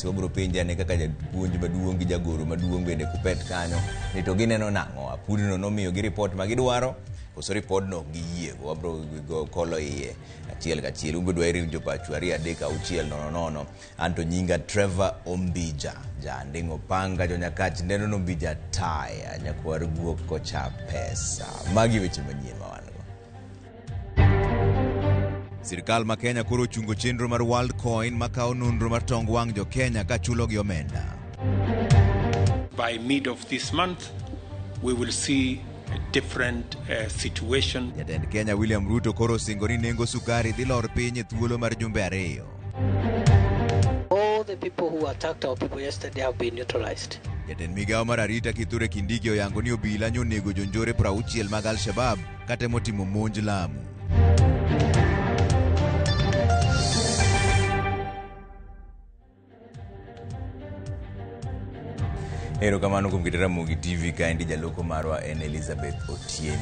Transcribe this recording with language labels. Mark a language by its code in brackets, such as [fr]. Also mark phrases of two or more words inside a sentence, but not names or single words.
[luo] Wabiro penja ne kaka japuonj maduong' gi jagoro maduong' bende Kupet kanyo ni to gineno nang'o apudno nomiyo gi report magidwaro koso report no giyie wabro go kolo iye achiel kachiel umbedo iri jopachu 2-3-6-0 anto nyinga Trevor Ombija ja ndingo panga jonyakach ndeno no Ombija taya nyakwar guok kocha pesa magi weche manyien mawango. Sirikal ma Kenya koro chungo chenro mar World Coin makao nonro mar tong wang jo Kenya ka chulo gi omenda. [en] By mid of this month we will see a different situation. [luo] Jatend Kenya William Ruto koro singoni nengo sukari dhi lor piny thuolo mar jumbe 2. [en] All the people who attacked our people yesterday have been neutralized. [luo] Jatend migao mar arita Kithure Kindiki oyango ni obila nyonego jonjore 60 mag Al-Shabaab katemo timo monj Lamu. Ero kamano kum kitera Ramogi TV ka ndi jaloko marwa en Elizabeth Otieno.